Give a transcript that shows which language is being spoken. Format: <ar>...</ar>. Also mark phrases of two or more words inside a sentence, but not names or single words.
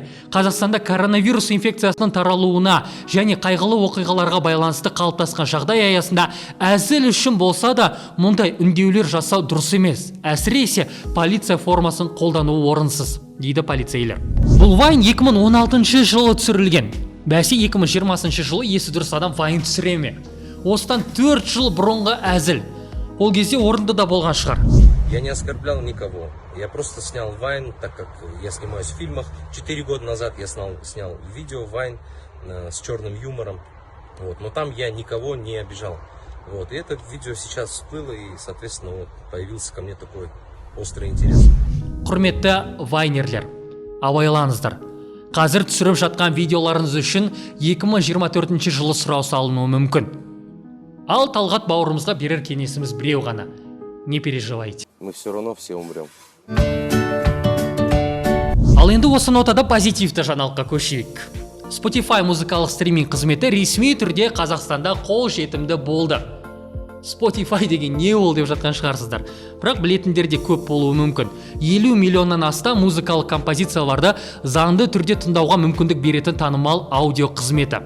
<kk>Қазақстанда коронавирус инфекциясының таралуына және қайғылы оқиғаларға байланысты қалыптасқан жағдай аясында әзіл үшін болса да, мұндай үндеулер жасау дұрыс емес. Әсіресе полиция формасын қолдануы орынсыз, дейді полицейлер. Бұл Вайн 2016 жылы түсірілген. Бәсе 2020 жылы есі дұрыс адам Вайн түсіре ме? Осыдан 4 жыл бұрынғы әзіл. Ол кезде орынды да болған шығар.</kk> <ru>Я не оскорблял никого. Я просто снял Вайн, так как я снимаюсь в фильмах. 4 года назад я снял видео Вайн с черным юмором. Но там я никого не обижал. И это видео сейчас всплыло, и, соответственно, появился ко мне такой острый интерес.</ru> <kk>Құрметті вайнерлер, абайлаңыздар. Қазір түсіріп жатқан видеоларыңыз үшін 2024 жылы сұрау салынуы мүмкін. Ал Талғат бауырымызға берер кеңесіміз біреу ғана.</kk> <ru>Не переживайте. Мы все равно все умрем.</ru> <kk>Ал енді осы нотада позитивті жаңалыққа көшейік. Spotify музыкалық стриминг қызметі ресми түрде Қазақстанда қол жетімді болды. Spotify деген не ол деп жатқан шығарсыздар. Бірақ білетіндер де көп болуы мүмкін. 50 миллионнан астам музыкалық композицияларды заңды түрде тыңдауға мүмкіндік беретін танымал аудио қызметі.</kk>